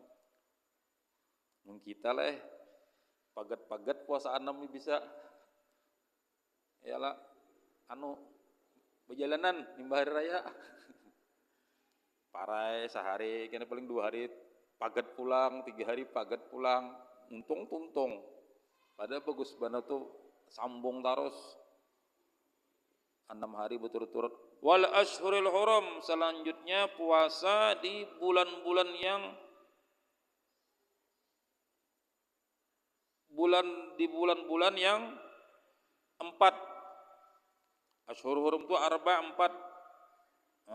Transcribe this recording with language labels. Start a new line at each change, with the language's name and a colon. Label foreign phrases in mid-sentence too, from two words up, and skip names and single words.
Banjar: Mung kita lah pagat-pagat puasa 6 bisa yalah berjalanan di hari raya. Parai sehari, kena paling 2 hari pagat pulang, 3 hari pagat pulang, untung-tuntung.
Indonesian: Padahal bagus banget tuh sambung terus 6 hari berturut-turut.
Arabic: Wal ashhuril hurum,
Indonesian: selanjutnya puasa di bulan-bulan yang bulan-bulan yang 4.
Arabic: Ashhurul hurum
Indonesian: itu 4.